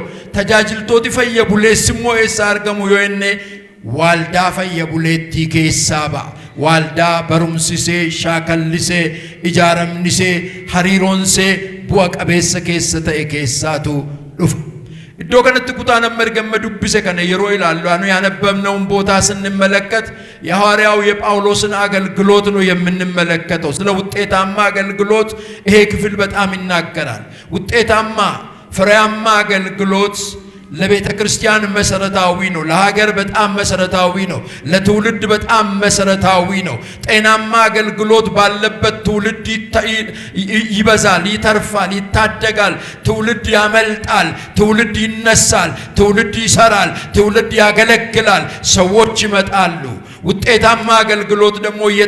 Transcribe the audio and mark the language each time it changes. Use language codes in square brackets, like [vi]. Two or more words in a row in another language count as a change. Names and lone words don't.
[om] tajaajiltooti fayya buleessi immoo eessaa argamu yoo jenne waldaa fayya buleettii keessaa ba'a. waldaa barumsisee shaakallisee ijaaramnisee hariiroonsee bu'a qabeessa keessa ta'e keessaatu dhufa. iddoo kanatti kutaan amma ergamma dubbise kana yeroo ilaallu anu [am] ያነበብነውን ቦታ ስንመለከት የሐዋርያው የጳውሎስን አገልግሎት ነው የምንመለከተው። ስለ ውጤታማ አገልግሎት ይሄ ክፍል በጣም ይናገራል። ውጤታማ ፍሬያማ አገልግሎት ለቤተ ክርስቲያን መሰረታዊ ነው። ለሀገር በጣም መሰረታዊ ነው። ለትውልድ በጣም መሰረታዊ ነው። ጤናማ አገልግሎት ባለበት ትውልድ ይበዛል፣ ይተርፋል፣ ይታደጋል፣ ትውልድ ያመልጣል፣ ትውልድ ይነሳል፣ ትውልድ ይሰራል፣ ትውልድ ያገለግላል፣ ሰዎች ይመጣሉ። ውጤታማ አገልግሎት ደግሞ